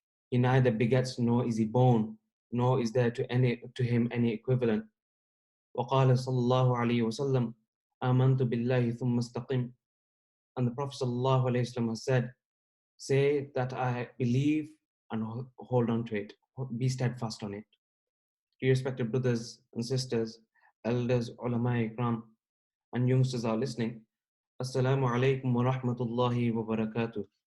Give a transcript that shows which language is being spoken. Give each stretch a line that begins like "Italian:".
English: He neither begets nor is he born, nor is there to him any equivalent.
Arabic: وقال صلى الله عليه وسلم آمنت بالله ثم استقم.
English: And the Prophet sallallahu alayhi wasallam has said, say that I believe and hold on to it, be steadfast on it. Dear respected brothers and sisters, elders, ulama ikram, and youngsters are listening,
Arabic: Assalamu alaikum wa rahmatullahi wa barakatuh.